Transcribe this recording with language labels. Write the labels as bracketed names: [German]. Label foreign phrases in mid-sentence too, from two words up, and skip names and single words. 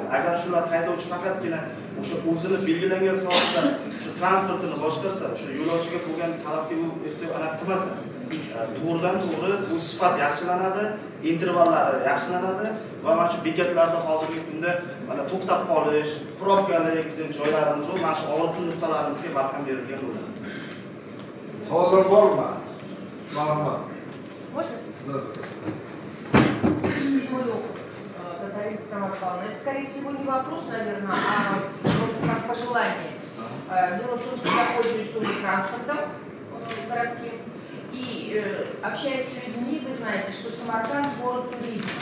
[Uzbek] Agar shular haydovchi faqatgina o'sha o'zini belgilangan soatda shu transportini boshqarsa, shu yo'lovchiga bo'lgan talabga u ehtiyoj qilmasa, to'g'ridan-to'g'ri bu sifat yaxshilanadi, intervallari yaxshilanadi va mana shu bekatlarda hozirgi kunda mana to'xtab qolish, probkalik joylarimiz va mana shu oltin nuqtalarimizga barham berilgan bo'ladi. savollar bormi? Marhamat. [Russian] Можно? Седьмой округ. Татарина Тамара Павловна. Это, скорее всего, не вопрос, наверное, а просто как пожелание. Дело в том, что я пользуюсь тоже транспортом городским. И общаясь с людьми, вы знаете, что Самарканд – город туризма.